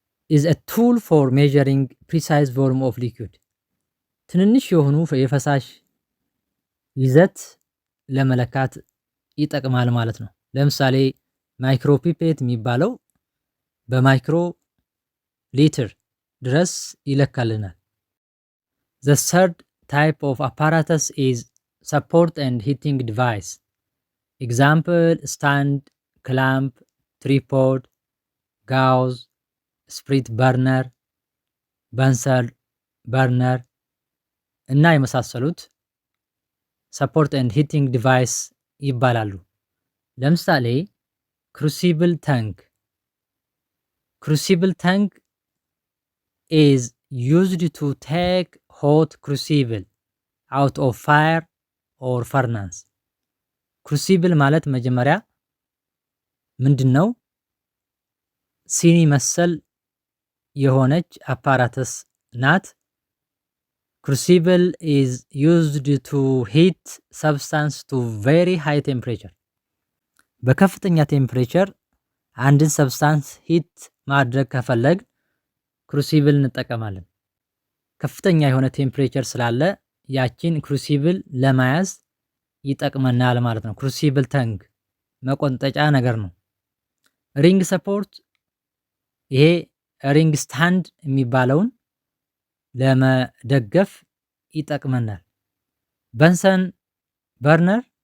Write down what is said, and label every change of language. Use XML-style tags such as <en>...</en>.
<en>is a tool for measuring precise volume of liquid</en> <am>ትንንሽ የሆኑ የፈሳሽ ይዘት ለመለካት ይጠቅማል ማለት ነው።</am> <en>ለምሳሌ ማይክሮ ፒፔት የሚባለው በማይክሮ ሊትር ድረስ ይለካልናል። The third type of apparatus is support and heating device. Example stand, clamp, tripod, gauze, sprit burner, Bunsen burner</en> <am>እና የመሳሰሉት</am> <en>support and heating device</en> <am>ይባላሉ። ለምሳሌ</am> <en>crucible tank. Crucible tank is used to take hot crucible out of fire or furnace.</en> <am>crucible ማለት መጀመሪያ ምንድነው? ሲኒ መሰል የሆነች አፓራተስ ናት።</am> <en>crucible is used to heat substance to very high temperature.</en> <am>በከፍተኛ ቴምፕሬቸር አንድን ሰብስታንስ ሂት ማድረግ ከፈለግ ክሩሲብል እንጠቀማለን። ከፍተኛ የሆነ ቴምፕሬቸር ስላለ ያቺን ክሩሲብል ለመያዝ ይጠቅመናል ማለት ነው። ክሩሲብል ታንክ መቆንጠጫ ነገር ነው። ሪንግ ሰፖርት ይሄ ሪንግ ስታንድ የሚባለውን ለመደገፍ ይጠቅመናል። በንሰን በርነር</am>